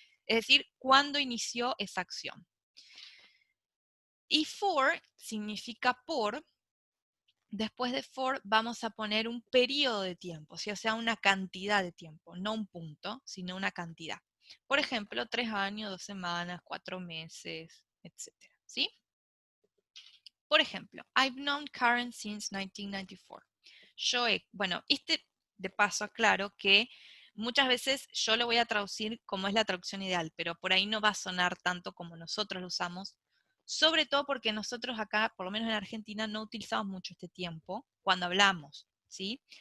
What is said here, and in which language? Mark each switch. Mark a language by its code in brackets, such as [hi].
[es] Es decir, cuándo inició esa acción. Y for significa por. Después de for vamos a poner un periodo de tiempo, ¿sí? O sea, una cantidad de tiempo, no un punto, sino una cantidad. Por ejemplo, 3 años, 2 semanas, 4 meses, etc. ¿Sí? Por ejemplo, [en] I've known Karen since 1994. [es] Bueno, de paso aclaro que muchas veces yo lo voy a traducir como es la traducción ideal, pero por ahí no va a sonar tanto como nosotros lo usamos, sobre todo porque nosotros acá, por lo menos en Argentina, no utilizamos mucho este tiempo cuando hablamos, ¿sí?